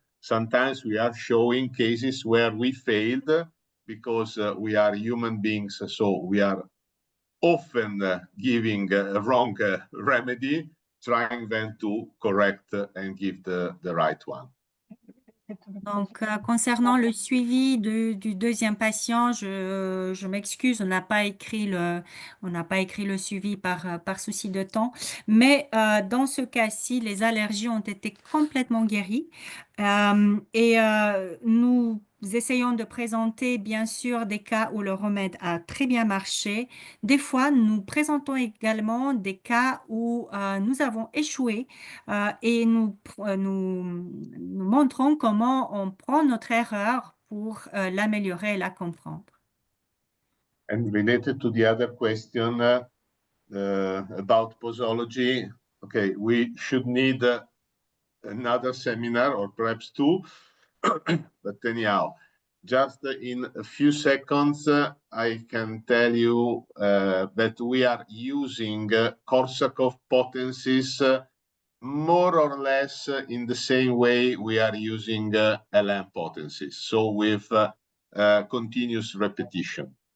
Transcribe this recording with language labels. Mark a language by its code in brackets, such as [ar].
[en] Sometimes we are showing cases where we failed because we are human beings, so we are often giving a wrong remedy, trying then to correct and give the right one. [fr] Donc, concernant le suivi du deuxième patient, je m'excuse, on n'a pas écrit le suivi par souci de temps. Mais dans ce cas-ci, les allergies ont été complètement guéries. Nous essayons de présenter, bien sûr, des cas où le remède a très bien marché. Des fois, nous présentons également des cas où nous avons échoué et nous montrons comment on prend notre erreur pour l'améliorer et la comprendre. [en] And related to the other question about posology, okay, we should need another seminar or perhaps two, but anyhow, just in a few seconds, I can tell you that we are using Korsakoff potencies more or less in the same way we are using LM potencies, so with continuous repetition.